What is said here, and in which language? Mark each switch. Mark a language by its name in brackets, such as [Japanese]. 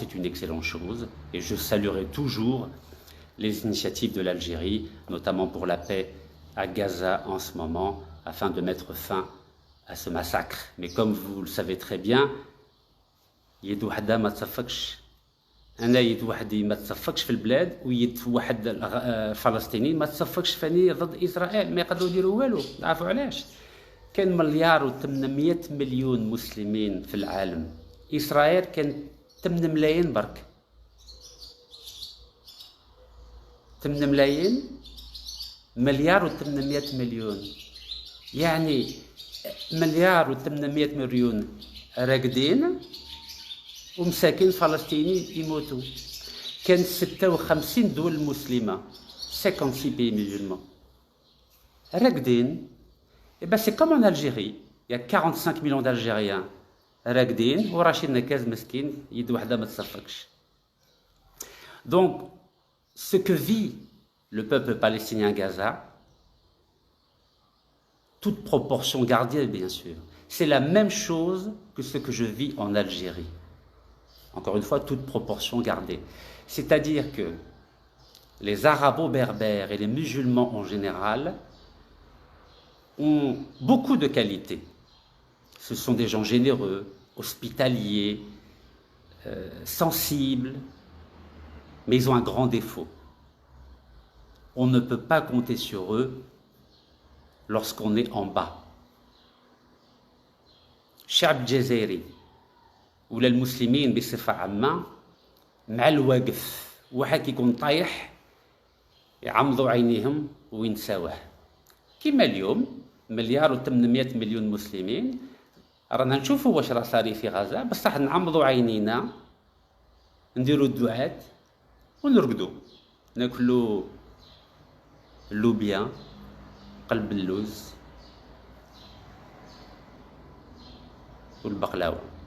[French] C'est une excellente chose. Et je saluerai toujours les initiatives de l'Algérie, notamment pour la paix à Gaza en ce moment, afin de mettre fin à ce massacre. Mais comme vous le savez très bien, [Arabic] يد وحده ما تصفقش. انا يد وحدي ما تصفقش في البلاد ويد واحد الفلسطيني ما تصفقش فاني ضد اسرائيل. ما يقدروا يديروا والو. تعرفوا علاش؟ كان 1,800,000,000 مسلمين في العالم. اسرائيل كان 8 ملايين برك. 8 ملايين، 1,800,000,000. يعني 1,800,000,000 راقدين ومساكين فلسطينيين يموتوا. كان 56 دول مسلمة، [French] 56 pays musulmans [Arabic] راقدين. [French] Et ben c'est comme en Algérie, il y a 45 millions d'Algériens [Arabic] راقدين وراشد نكاز مسكين يد وحده ما تصفقش. [French] Donc ce que vit le peuple palestinien à Gaza, toute proportion gardée bien sûr, c'est la même chose que ce que je vis en Algérie. Encore une fois, toute proportion gardée. C'est-à-dire que les arabo-berbères et les musulmans en général ont beaucoup de qualités. Ce sont des gens généreux, hospitaliers, sensibles, mais ils ont un grand défaut. On ne peut pas compter sur eux lorsqu'on est en bas. [Arabic] الشعب الجزائري ولا المسلمين بصفة عامة مع الواقف واحد كيكون طايح يعمضوا عينيهم وينساوه. كما اليوم 1,800,000,000 مسلمين رانا نشوفوا واش راه صاري في غزة، بصح نعمضوا عينينا نديروا الدعاء ونرقدوا ناكلوا اللوبيا قلب اللوز والبقلاوه.